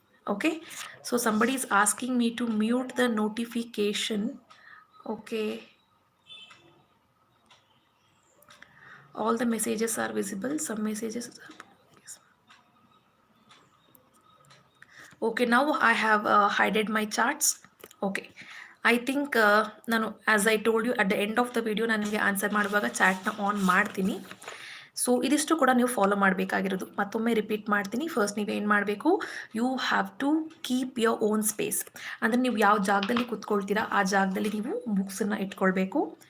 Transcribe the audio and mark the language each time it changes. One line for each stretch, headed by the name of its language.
English: Okay, so somebody is asking me to mute the notification. Okay, all the messages are visible, some messages are okay. Now I have hidden my charts. Okay, I think ನಾನು as I told you at the end of the video
Kannada: ನಾನು ನಿಮಗೆ answer ಮಾಡುವಾಗ ಚಾಟ್ನ on ಮಾಡ್ತೀನಿ. So ಇದಿಷ್ಟು ಕೂಡ ನೀವು follow ಮಾಡಬೇಕಾಗಿರೋದು. ಮತ್ತೊಮ್ಮೆ ರಿಪೀಟ್ ಮಾಡ್ತೀನಿ.
English: first
Kannada: ನೀವೇನು ಮಾಡಬೇಕು,
English: You have to keep your own space.
Kannada: ಅಂದರೆ ನೀವು ಯಾವ ಜಾಗದಲ್ಲಿ ಕೂತ್ಕೊಳ್ತೀರಾ ಆ ಜಾಗದಲ್ಲಿ ನೀವು ಬುಕ್ಸನ್ನು ಇಟ್ಕೊಳ್ಬೇಕು.